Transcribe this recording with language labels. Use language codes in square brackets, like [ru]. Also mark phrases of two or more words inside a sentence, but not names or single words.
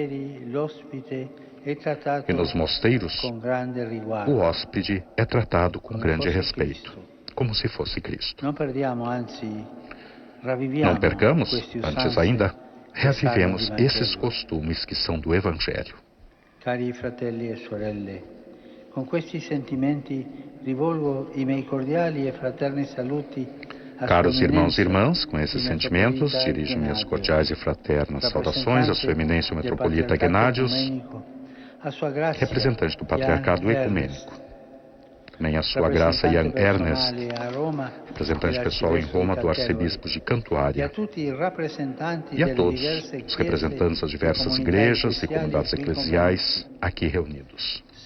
[pt] E nos mosteiros, o hóspede é tratado com grande respeito, como se fosse Cristo. Não percamos, antes ainda, reavivemos esses costumes que são do Evangelho. [it] Cari fratelli e sorelle, com questi sentimenti rivolgo i miei cordiali e fraterni saluti. [pt] Caros irmãos e irmãs, com esses sentimentos, dirijo minhas cordiais e fraternas saudações à Sua Eminência o Metropolita Gennadius, representante do Patriarcado Ecumênico. Também a Sua Graça Jan Ernest, representante pessoal em Roma do Arcebispo de Cantuária, e a todos os representantes das diversas igrejas e comunidades eclesiais aqui reunidos.